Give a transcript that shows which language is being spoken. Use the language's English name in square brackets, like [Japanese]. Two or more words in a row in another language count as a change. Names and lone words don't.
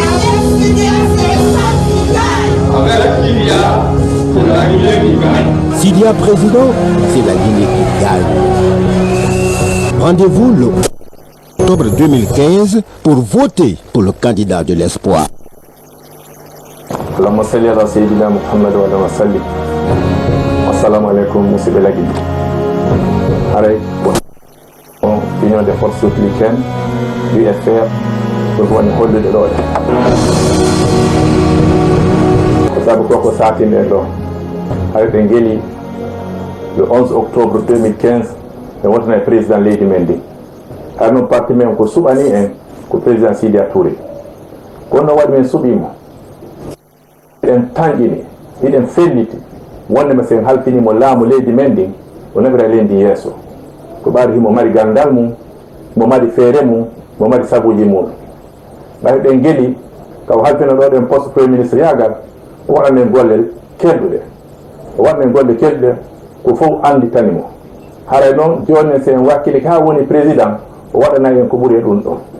[French] Avec Sidia, c'est ça qui gagne. Avec Sidia, c'est la Guinée qui gagne. Sidia président, c'est la Guinée qui gagne. Rendez-vous le octobre 2015 pour voter pour le candidat de l'espoir. [Arabic] اللهم صل على سيدنا محمد وعلى سلم. السلام عليكم, [French] monsieur Belagui. Arrête, Union des forces républicaines, l'UFR, pour voir une rôle de l'ordre. Vous savez quoi ça a été avec Bengueli, le 11 octobre 2015, le président Lady Mendy. [Fula] Har non parti men ko suɓani en ko président Sidia Touré kono waɗi men suɓimo eɗen tanƴini iɗen felliti wondema sen halfinimo laamu leydi men ndin o nabira leydi yeeso ko ɓaade himo mari gandal mum mo mari feere mum mo mari sabuji muɗum ɓay ɓen geeli kaw halfino ɗo ɗen [French] poste premier ministre [Fula] yagal o waɗanen gollel kelɗuɗe o waɗanen golle kelɗuɗe ko fof anditanimo haray noon joni sen wakkili ka woni président o waɗana en ko ɓuri e ɗum ɗon